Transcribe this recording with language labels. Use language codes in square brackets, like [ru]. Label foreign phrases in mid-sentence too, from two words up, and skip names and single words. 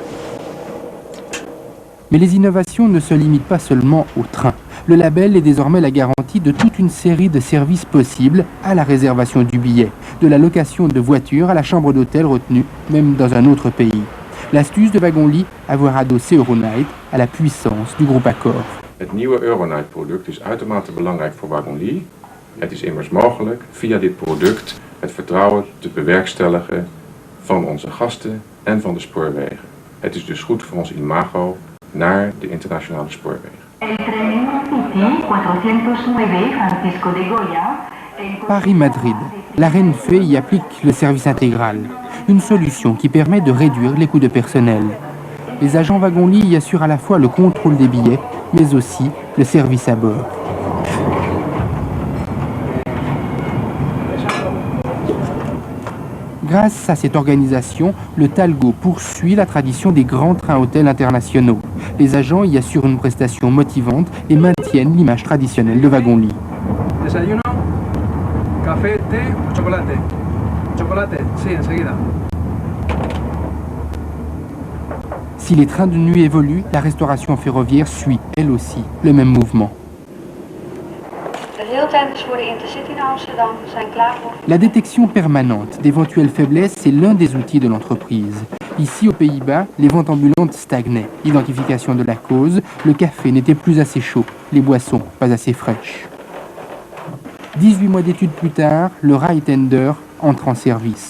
[fr] Mais les innovations ne se limitent pas seulement au train. Le label est désormais la garantie de toute une série de services possibles à la réservation du billet, de la location de voitures à la chambre d'hôtel retenue, même dans un autre pays. L'astuce de Wagon-Lit, avoir adossé Euronight à la puissance du groupe Accor. [nl] Het nieuwe Euronight-product is uitermate belangrijk voor Wagon-Lit. Het is immers mogelijk via dit product het vertrouwen te bewerkstelligen van onze gasten en van de spoorwegen. Het is dus goed voor ons imago naar de internationale spoorwegen. [fr] Paris-Madrid. La Renfe y applique le service intégral. Une solution qui permet de réduire les coûts de personnel. Les agents Wagon-Lit y assurent à la fois le contrôle des billets, mais aussi le service à bord. Grâce à cette organisation, le Talgo poursuit la tradition des grands trains-hôtels internationaux. Les agents y assurent une prestation motivante et maintiennent l'image traditionnelle de Wagon-Lit. [es] Desayuno, café, té o chocolate. Chocolate, sí, enseguida. [fr] Si les trains de nuit évoluent, la restauration ferroviaire suit, elle aussi, le même mouvement. [nl] Heel Tenders voor de Intercity naar Amsterdam zijn klaar voor. [fr] La détection permanente d'éventuelles faiblesses est l'un des outils de l'entreprise. Ici, aux Pays-Bas, les ventes ambulantes stagnaient. Identification de la cause, le café n'était plus assez chaud, les boissons pas assez fraîches. 18 mois d'études plus tard, le Rytender entre en service.